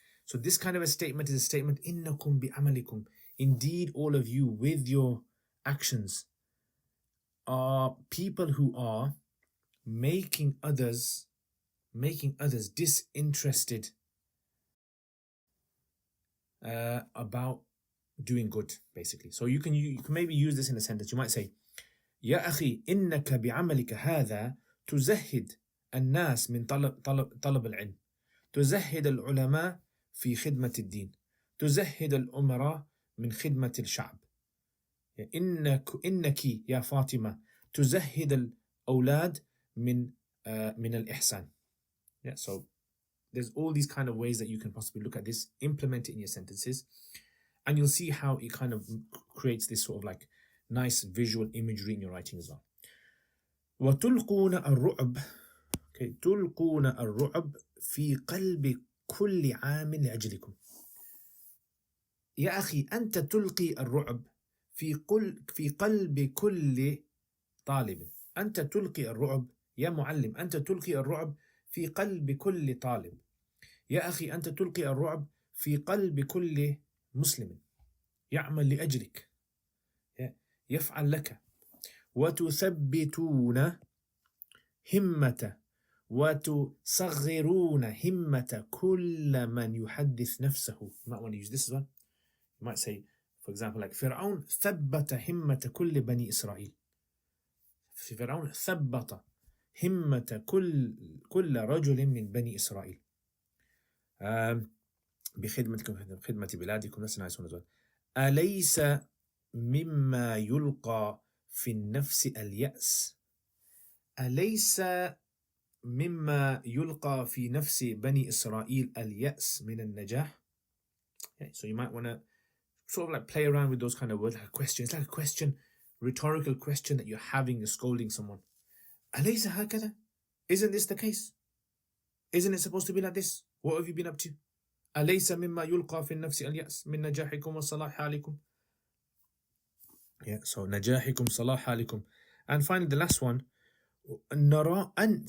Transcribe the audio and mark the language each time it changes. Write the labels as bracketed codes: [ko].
[en] So this kind of a statement is a statement, إنكم بعملكم. Indeed, all of you with your actions are people who are making others disinterested about doing good, basically. So you can maybe use this in a sentence. [ar] You might say, يا أخي إنك بعملك هذا تزهد الناس من طلب العلم، تزهد العلماء في خدمة الدين، تزهد الأمراء من خدمة الشعب. إنك يا فاطمة تزهد الأولاد من الإحسان. [en] Yeah, so there's all these kind of ways that you can possibly look at this, implement it in your sentences, and you'll see how it kind of creates this sort of like nice visual imagery in your writing as well. [ar] وتلقون الرعب. Okay, تلقون الرعب في قلب كل عام لأجلكم. يا أخي أنت تلقي الرعب في قلب كل طالب. أنت تلقي الرعب يا معلم، أنت تلقي الرعب في قلب كل طالب. يا أخي أنت تلقي الرعب في قلب كل مسلم يعمل لأجلك، يفعل لك. وتثبتون همة وتصغرون همة كل من يحدث نفسه. [en] You might want to use this one. You might say, for example, like فرعون ثبت همة كل بني إسرائيل. [ar] فرعون ثبت همة كل رجل من بني إسرائيل بخدمتكم خدمة بلادكم. [en] That's a nice one as well. [ar] أليس مما يلقى في النفس اليأس. أليس مما يلقى في نفس بني إسرائيل اليأس من النجاح. [en] Okay, so you might want to sort of like play around with those kind of words, like a question. It's like a question, rhetorical question that you're having, you're scolding someone. أليس هكذا? Isn't this the case? Isn't it supposed to be like this? What have you been up to? [ar] أليس مما يلقى في النفس اليأس من نجاحكم وصلاح حالكم. Yeah, so نجاحكم صلاح حالكم. [en] And finally the last one, نرى أن.